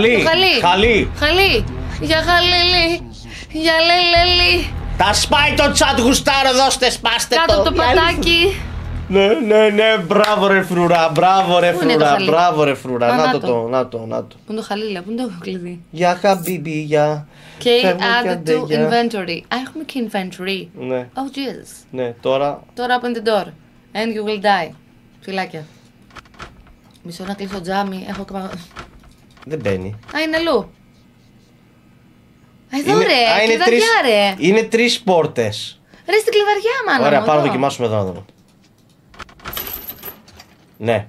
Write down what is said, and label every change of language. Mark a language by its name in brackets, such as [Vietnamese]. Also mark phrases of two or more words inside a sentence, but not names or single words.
[Greek] Για χαλίλι. Για λελελί. Τα σπάει το chat, γουστάρω, δώστε, σπάστε το. Κάτω το πατάκι. Ναι, μπράβο ρε φρουρά, Πού είναι το χαλί? Να το. Πού είναι το χαλίλα, πού είναι το κλειδί? [Arabic] يا حبيبي، يا. [Greek] Και [English] add to inventory. [Greek] Έχουμε και inventory. Ναι, [English] Oh jeez. [Greek] ναι, τώρα. Τώρα [English] open the door. And you will die. [Greek] Φυλάκια. Μισό να κλείσω τζάμι. Έχω και Δεν μπαίνει. Α, είναι αλλού. Εδώ ρε, κλειδαριά ρε. Είναι 3 πόρτες. Ρε στην κλειδαριά μάνα. Ωραία, μου, πάμε να εδώ. δοκιμάσουμε εδώ να δούμε. Ναι,